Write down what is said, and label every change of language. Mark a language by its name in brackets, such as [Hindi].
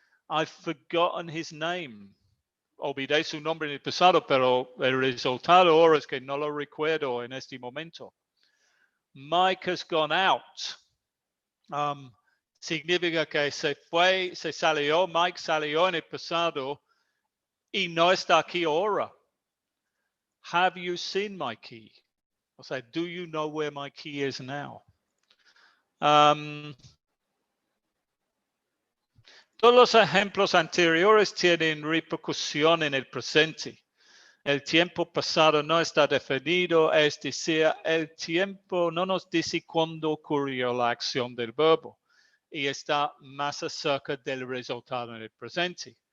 [English] I've forgotten his name. [Spanish] Olvidé su nombre en el pasado, pero el resultado ahora es que no lo recuerdo en este momento. [English] Mike has gone out. [Spanish] Significa que se salió, Mike salió en el pasado y no está aquí ahora. [English] Have you seen my key? [Spanish] O sea, [English] do you know where my key is now? [Spanish] Todos los ejemplos anteriores tienen repercusión en el presente. El tiempo pasado no está definido, es decir, el tiempo no nos dice cuándo ocurrió la acción del verbo y está más acerca del resultado en el presente.